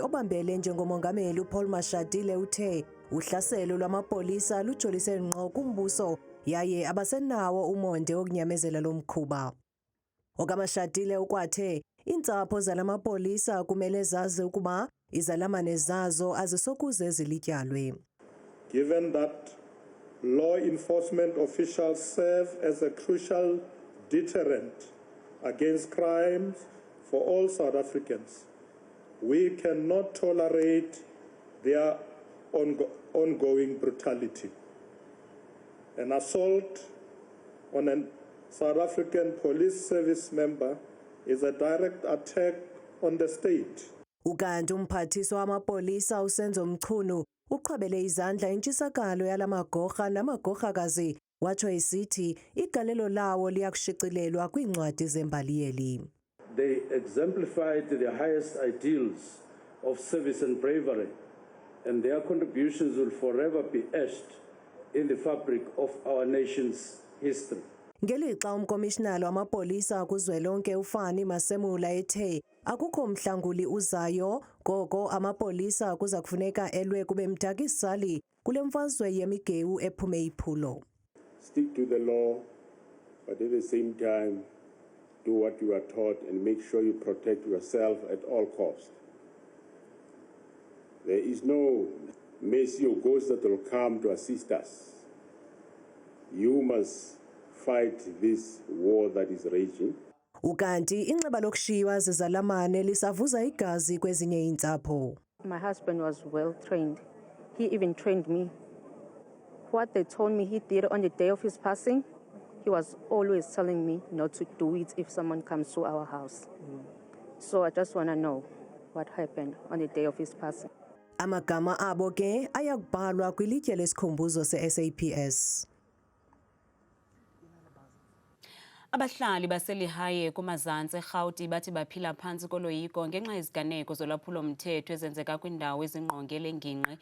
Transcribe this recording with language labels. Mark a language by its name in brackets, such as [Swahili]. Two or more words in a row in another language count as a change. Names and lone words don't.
[Xhosa] Obambele njengomongameli uPaul Mashatile uthe uhlaselo lwamapolisa lujolise ngqo kumbuso yaye abasenawo umonde wokunyamezela lo mkhuba. OkaMashatile ukwathe iintsapho zalamapolisa kumele zazi ukuba izalamane zazo azisokuze zilityalwe. [English] Given that law enforcement officials serve as a crucial deterrent against crimes for all South Africans, we cannot tolerate their ongoing brutality. An assault on a South African police service member is a direct attack on the state. [Xhosa] Ukanti umphathiswa wamapolisa uSenzo Mchunu uqhabele izandla intshisakalo yalamagorha namagorhakazi Watsho esithi igalelo lawo liyakushicilelwa kwiincwadi zembali yeli. [English] They exemplified the highest ideals of service and bravery, and their contributions will forever be etched in the fabric of our nation's history. [Xhosa] Ngelixa umkomishinala wamapolisa kuzwelonke uFani Masemula ethe akukho mhlanguli uzayo ngoko amapolisa kuza kufuneka elwe kube mdakisali kule mfazwe yemigewu ephume iphulo. [English] Stick to the law, but at the same time do what you are taught and make sure you protect yourself at all costs. There is no mercy or ghost that will come to assist us. You must fight this war that is raging. [Xhosa] Ukanti inxeba lokushiywa zizalamane lisavuza igazi kwezinye iintsapho. [English] My husband was well trained. He even trained me. What they told me he did on the day of his passing, he was always telling me not to do it if someone comes to our house. So I just want to know what happened on the day of his passing. [Xhosa] Amagama abo ke ayakubhalwa kwilitye lesikhumbuzo se-SAPS. Abahlali baselihaye kumazantsi eRhawuti bathi baphila phantsi koloyiko ngenxa yeziganeko zolwaphulo-mthetho ezenzeka kwindawo ezingqongele ngingqi.